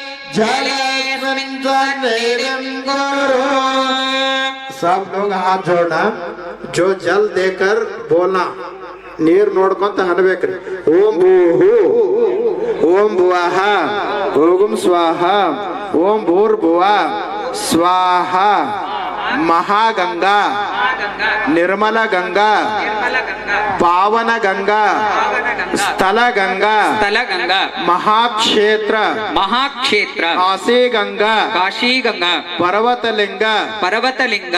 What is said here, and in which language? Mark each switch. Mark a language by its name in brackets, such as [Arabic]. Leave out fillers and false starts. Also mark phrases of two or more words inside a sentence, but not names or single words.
[Sanskrit] जलेऽस्मिन् त्वन्वेदं कुरु [Hindi] सब लोग हाथ जोड़ना जो जल देकर बोलना [Kannada] ನೀರ್ ನೋಡ್ಕೊಂತ ಅನ್ಬೇಕ್ರಿ [Sanskrit] ಓಂ ಭೂಹು ಓಂ ಭುವಃ ಓಂ ಸ್ವಾಹ ಓಂ ಭೂರ್ಭುವ ಸ್ವಾಹ ಮಹಾಗಂಗಾ ನಿರ್ಮಲ ಗಂಗಾ ಪಾವನ ಗಂಗಾ ಸ್ಥಳ ಗಂಗಾ ಸ್ಥಳಗಂಗಾ ಮಹಾಕ್ಷೇತ್ರ ಮಹಾಕ್ಷೇತ್ರ ಕಾಶಿ ಗಂಗಾ ಕಾಶಿಗಂಗಾ ಪರ್ವತಲಿಂಗ ಪರ್ವತಲಿಂಗ